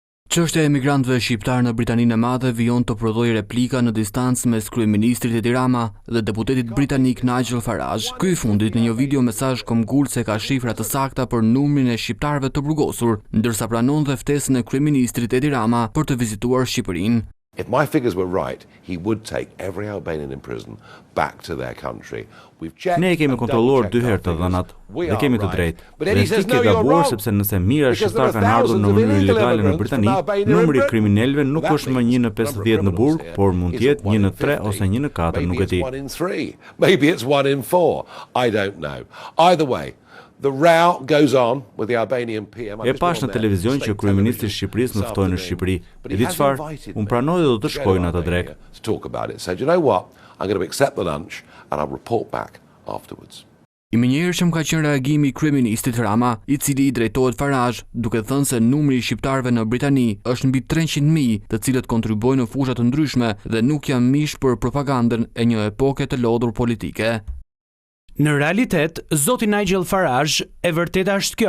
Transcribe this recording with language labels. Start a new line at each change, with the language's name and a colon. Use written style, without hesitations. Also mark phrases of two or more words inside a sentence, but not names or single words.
Albanian: Çështja e emigrantëve shqiptar në Britaninë e Madhe vijon të prodhojë replika në distancë mes kryeministrit Edi Rama dhe deputetit britanik Nigel Farage. Ky i fundit në një video mesazh komgullse ka shifra të sakta për numrin e shqiptarëve të burgosur, ndërsa pranon dhe ftesën e kryeministrit Edi Rama për të vizituar Shqipërinë.
English: If my figures were right, he would take every Albanian in prison back to their country.
Albanian: Ne kemi kontrolluar 2 herë të dhënat dhe kemi të drejtë. Dhe ke gabuar sepse nëse mijëra shqiptar kanë ardhur në mënyrë ilegale në Britani, numri i kriminalëve nuk është më 1 në 50 në burg, por mund të jetë 1 në 3 ose 1 në 4, nuk e di.
English: Maybe it's 1 in 4. I don't know. Either way, the row goes on with the Albanian PM.
Albanian: E pash në televizion që kryeministri i Shqipërisë më ftoi në Shqipëri. E di çfarë? Unë pranoj dhe do të shkoj në atë drek.
English: Talk about it. So, you know what? I'm going to accept the lunch and I'll report back afterwards.
Albanian: I menjëhershëm ka qenë reagimi i kryeministit Rama, i cili i drejtohet Farage, duke thënë se numri i shqiptarëve në Britani është mbi 300.000, të cilët kontribuojnë në fusha të ndryshme dhe nuk janë mish për propagandën e një epoke të lodhur politike. Në realitet, zoti Nigel Farage e vërteta është kjo.